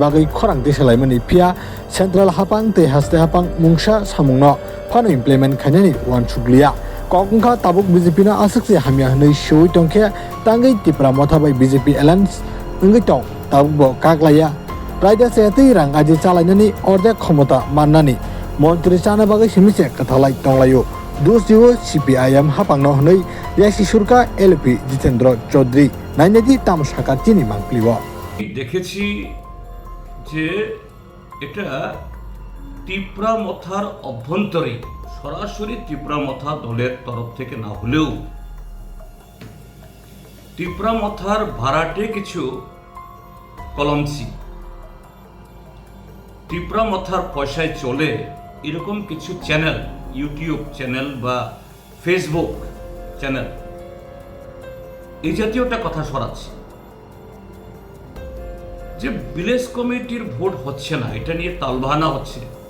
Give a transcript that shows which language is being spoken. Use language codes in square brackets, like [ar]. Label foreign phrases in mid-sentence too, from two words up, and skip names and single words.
[trp] bagai khorang disalaimani pia central hapang tei haste hapang mungsa samungno phano implement khainani wan suglia Kongka tabuk BJP na asakse hamya nei shoi tongke tangai Tipra motha bai BJP alliance ngai tong tabuk bo kaklaya praida setei rang aji chalainani orde khomota mannani montri chana bagai simise kathalai tonglayo dusjiwo CPIM hapangno hnei yasi surka LP Jitendra Chaudhary nainedi tamsaka chini mangpliwa [bn] দেখেছি যে এটা ত্রিপুরা মথার অভ্যন্তরে সরাসরি ত্রিপুরা মথা দলের তরফ থেকে না হলেও ত্রিপুরা মথার ভাড়াটে কিছু কলমসি ত্রিপুরা মথার পয়সায় চলে এরকম কিছু চ্যানেল, ইউটিউব চ্যানেল বা ফেসবুক চ্যানেল এই জাতীয়টা কথা ছড়াচ্ছে যে [en] village committee [bn] ভোট হচ্ছে না, এটা নিয়ে তালবাহানা হচ্ছে।